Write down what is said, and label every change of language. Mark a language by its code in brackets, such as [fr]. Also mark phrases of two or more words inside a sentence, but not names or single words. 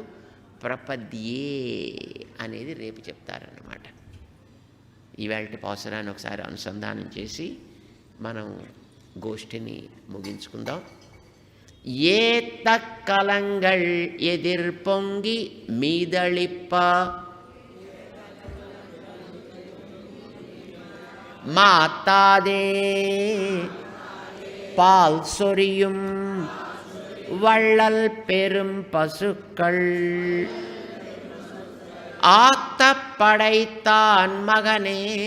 [te] ప్రపద్యే అనేది రేపు చెప్తారన్నమాట. ఈవేళ పాసురాన్ని ఒకసారి అనుసంధానం చేసి మనం గోష్ఠిని ముగించుకుందాం. [ta] ஏற்ற கலங்கள் எதிர்பொங்கி மீதளிப்ப மாத்தாதே பால் சொரியும் வள்ளல் பெரும் பசுக்கள் ஆத்த படைத்தான் மகனே